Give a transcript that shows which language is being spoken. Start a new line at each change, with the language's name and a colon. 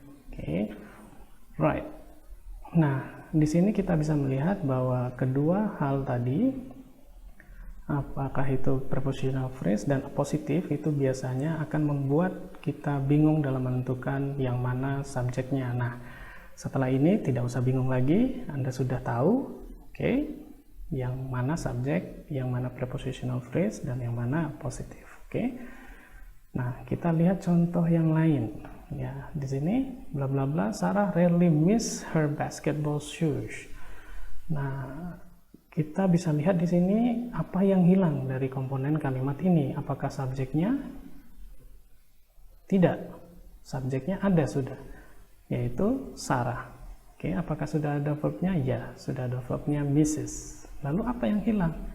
Indonesian: Oke, right. Nah, di sini kita bisa melihat bahwa kedua hal tadi, apakah itu prepositional phrase dan positif, itu biasanya akan membuat kita bingung dalam menentukan yang mana subjeknya. Nah, setelah ini tidak usah bingung lagi, Anda sudah tahu, oke, yang mana subjek, yang mana prepositional phrase, dan yang mana positif. Oke. Nah, kita lihat contoh yang lain. Ya, di sini
English: bla bla bla, Sarah rarely miss her basketball shoes.
Indonesian: Nah, kita bisa lihat di sini apa yang hilang dari komponen kalimat ini. Apakah subjeknya? Tidak. Subjeknya ada sudah, yaitu Sarah. Oke, apakah sudah ada verbnya? Ya, sudah ada verbnya misses. Lalu apa yang hilang?